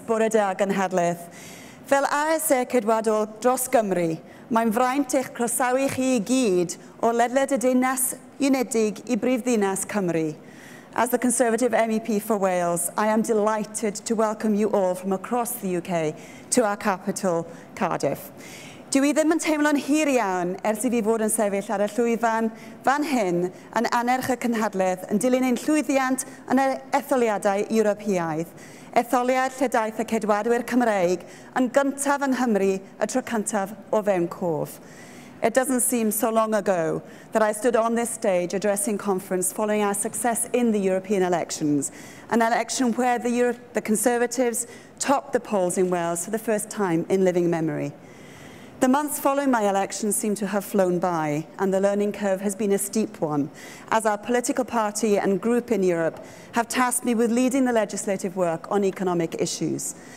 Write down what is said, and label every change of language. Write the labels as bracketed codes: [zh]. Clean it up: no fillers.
[cy] Bore da gynhadledd. Fel ASA Cydwadol dros Gymru, mae'n fraint eich croesawu chi I gyd o ledled y Dinas Unedig I Brifddinas Cymru. [en] As the Conservative MEP for Wales, I am delighted to welcome you all from across the UK to our capital, Cardiff. [cy] Dwi ddim yn teimlo'n hir iawn ers I fi fod yn sefyll ar y llwyfan fan hyn yn anerch y cynhadledd yn dilyn ein llwyddiant yn y etholiadau Ewropeaidd, etholiad lle daeth y Cydwadwyr Cymreig yn gyntaf yng Nghymru y tro cyntaf o fewn cof. [en] It doesn't seem so long ago that I stood on this stage addressing conference following our success in the European elections, an election where the Conservatives topped the polls in Wales for the first time in living memory. The months following my election seem to have flown by, and the learning curve has been a steep one, as our political party and group in Europe have tasked me with leading the legislative work on economic issues.